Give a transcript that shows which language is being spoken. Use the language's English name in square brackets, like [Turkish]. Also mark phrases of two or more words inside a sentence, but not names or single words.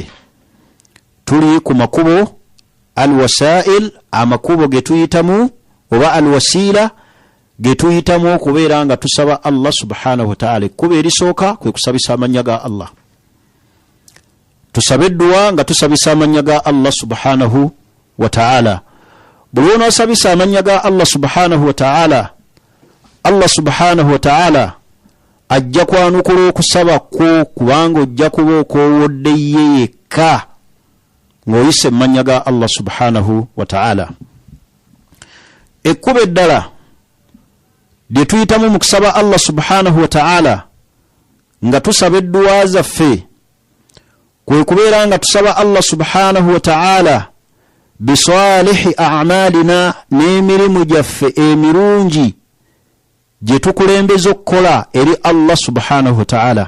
[Ganda] Tuli ku makubo alwasail, amakubo ge tuyitamu oba alwasila ge tuyitamu okubeera nga tusaba Allah [Arabic] سبحانه وتعالى. [Ganda] Ekkubo erisooka kwe kusabisa amannya ga Allah. Tusabe eddua nga tusabisa amannya ga Allah [Arabic] سبحانه وتعالى. [Ganda] Buli onoosabisa amannya ga Allah [Arabic] سبحانه وتعالى، الله سبحانه وتعالى [Ganda] ajja kwanukula okusaba kwo, kubanga ojja kuba okoowodde ye yekka ng'oyise amannya ga Allah [Arabic] سبحانه وتعالى. [Ganda] Ekkubo eddala lye tuyitamu mu kusaba Allah [Arabic] سبحانه وتعالى [Ganda] nga tusaba eddua zaffe kwe kubeera nga tusaba Allah [Arabic] سبحانه وتعالى بصالح أعمالنا, [Ganda] n'emirimu gyaffe emirungi gye tukulembeza okukola eri Allah [Arabic] سبحانه وتعالى.